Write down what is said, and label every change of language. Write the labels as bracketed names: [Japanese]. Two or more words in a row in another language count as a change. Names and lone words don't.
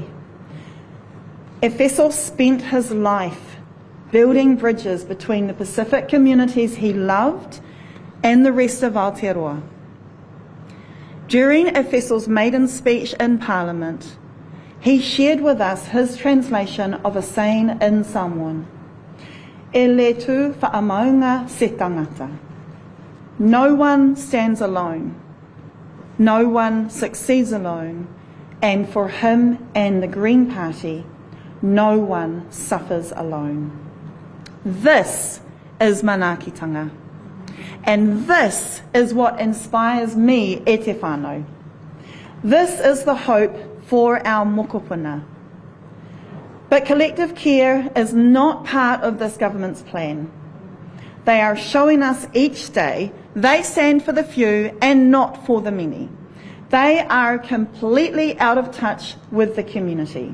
[English] Efeso spent his life building bridges between the Pacific communities he loved and the rest of Aotearoa. During Efeso's maiden speech in Parliament, he shared with us his translation of a saying in Samoan. [Samoan] E le tu whaamaunga se tangata. [English] No one stands alone. No one succeeds alone. And for him and the Green Party, no one suffers alone. This is manaakitanga. And this is what inspires me [Māori] e te whānau. [English] This is the hope for our mokopuna. But collective care is not part of this government's plan. They are showing us each day they stand for the few and not for the many. They are completely out of touch with the community.